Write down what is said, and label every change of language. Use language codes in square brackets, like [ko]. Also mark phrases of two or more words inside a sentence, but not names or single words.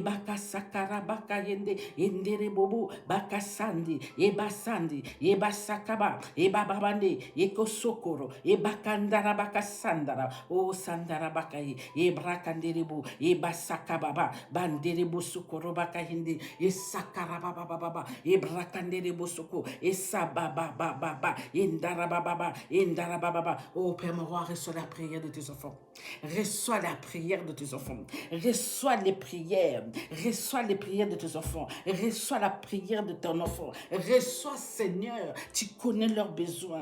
[fr] baka sakarabaka yende enderebo baka sandi e basandi e basakaba e bababande e kosokoro e bakandarabaka sandara o sandarabaka e brakanderebo e basakababa banderebo sokorobaka yende e sakarababa baba e brakanderebo soko e sababa baba Indarababa, Indarababa. Oh Père mon roi, reçois la prière de tes enfants. Reçois la prière de tes enfants. Reçois les prières. Reçois les prières de tes enfants. Reçois la prière de ton enfant. Reçois, Seigneur. Tu connais leurs besoins.